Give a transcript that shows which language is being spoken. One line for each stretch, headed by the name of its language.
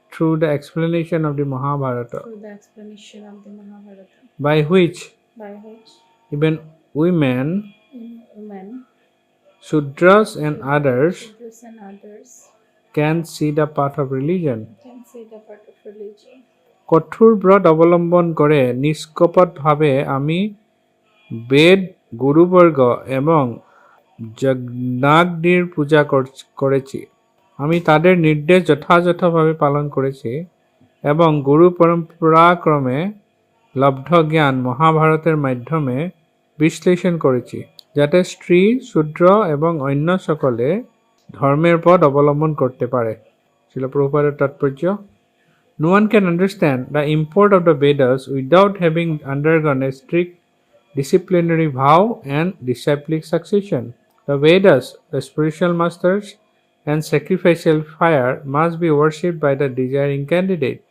English: through the explanation of the Mahabharata, through the explanation of the Mahabharata, by which by which even women, in women, Sudras and others Shudras and others can see the path of religion. can see the part of religion.
Bangla: কঠোর ব্রত অবলম্বন করে নিষ্কপটভাবে আমি বেদ গুরুবর্গ এবং যজ্ঞাগ্নির পূজা করেছি। আমি তাদের নির্দেশ যথাযথভাবে পালন করেছি এবং গুরু পরম্পরাক্রমে লব্ধ জ্ঞান মহাভারতের মাধ্যমে বিশ্লেষণ করেছি, যাতে স্ত্রী, শূদ্র এবং অন্য সকলে ধর্মের পথ অবলম্বন করতে পারে। শিল প্রভুপাদের তাৎপর্য:
English: No one can understand the import of the Vedas without having undergone a strict disciplinary vow and disciplic succession. The Vedas, the spiritual masters, and sacrificial fire must be worshipped by the desiring candidate.